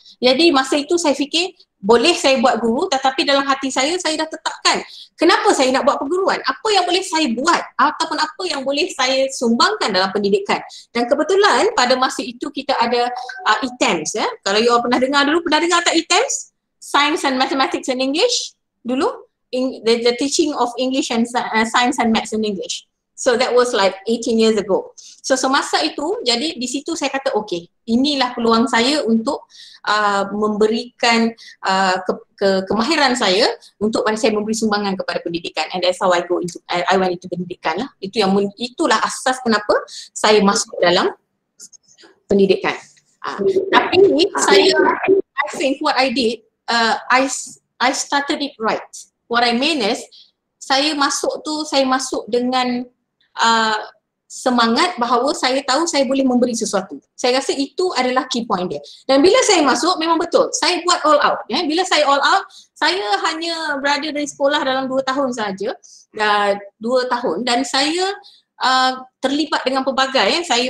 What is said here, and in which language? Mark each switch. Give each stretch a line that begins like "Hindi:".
Malay: Jadi masa itu saya fikir boleh saya buat guru, tetapi dalam hati saya dah tetapkan kenapa saya nak buat perguruan, apa yang boleh saya buat ataupun apa yang boleh saya sumbangkan dalam pendidikan. Dan kebetulan pada masa itu kita ada ETAMS, ya. Kalau
English: you all
Malay: pernah dengar tak ETAMS?
English: Science and Mathematics and English dulu, the teaching of English and Science and Maths and English. So that was like 18 years ago.
Malay: So semasa itu, jadi di situ saya kata okay, inilah peluang saya untuk memberikan kemahiran saya untuk saya memberi sumbangan kepada pendidikan,
English: and that's how I went into
Malay: pendidikan lah. Itulah asas kenapa saya masuk dalam pendidikan. Tapi
English: I think what I did, I started it right. What I mean is
Malay: saya masuk dengan semangat bahawa saya tahu saya boleh memberi sesuatu. Saya rasa itu adalah
English: key point
Malay: dia. Dan bila saya masuk, memang betul, saya buat
English: all out,
Malay: ya. Bila saya all out, saya hanya berada dari sekolah dalam 2 tahun saja, 2 tahun, dan saya terlibat dengan pelbagai, ya.